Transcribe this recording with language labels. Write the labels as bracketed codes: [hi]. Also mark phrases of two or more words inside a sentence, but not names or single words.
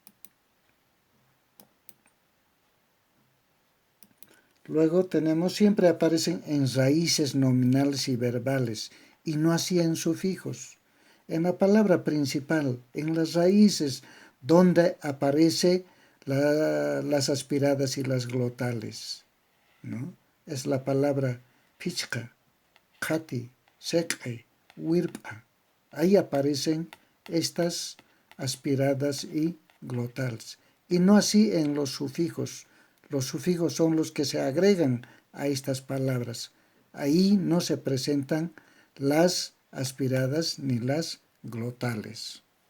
[es] Luego tenemos, siempre aparecen en raíces nominales y verbales, y no así en sufijos. En la palabra principal, en las raíces, donde aparece las aspiradas y las glotales, ¿no? Es la palabra [qu] pichka, kati, sek'e, wirpa. [es] Ahí aparecen estas aspiradas y glotales. Y no así en los sufijos. Los sufijos son los que se agregan a estas palabras. Ahí no se presentan las aspiradas ni las glotales.